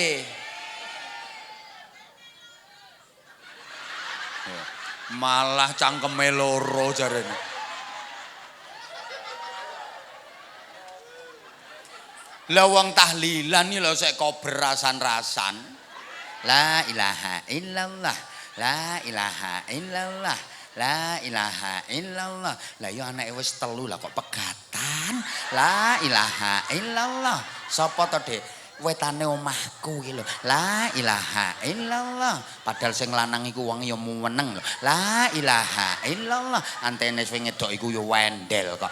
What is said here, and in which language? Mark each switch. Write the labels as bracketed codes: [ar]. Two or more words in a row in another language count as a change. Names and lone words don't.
[jv] Malah cangkeme loro jarene. Lah wong tahlilan iki lho sik kober rasan-rasan. [ar] لا إله إلا الله، لا إله إلا الله، لا إله إلا الله. [jv] Lah ya anake wis 3 lah kok pegatan. [ar] لا إله إلا الله. [jv] Sapa to, Dik? Wetane omahku iki lho. [ar] لا إله إلا الله. [jv] Padahal sing lanang iku wong ya meneng lho. [ar] لا إله إلا الله. [jv] Antene sing ngedok iku ya wendel kok.